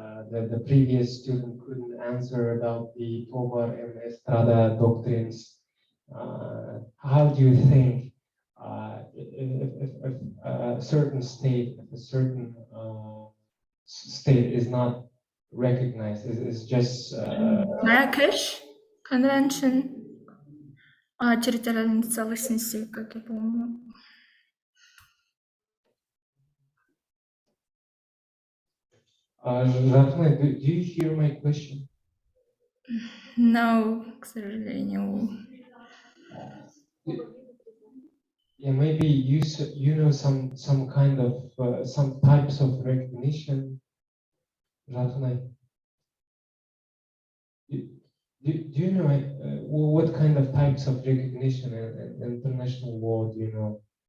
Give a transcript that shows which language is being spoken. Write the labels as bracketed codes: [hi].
[en] the previous student couldn't answer about the Tobar and Estrada doctrines. How do you think if a certain state, if a certain state is not recognized, is just [ru] Marrakesh Convention о территориальной целостности, как я помню. [en] Rahman, do you hear my question? [ru] No, к сожалению. [en] Yeah, maybe you know some kind of some types of recognition. Rahman, do you know what kind of types of recognition in international law do you know?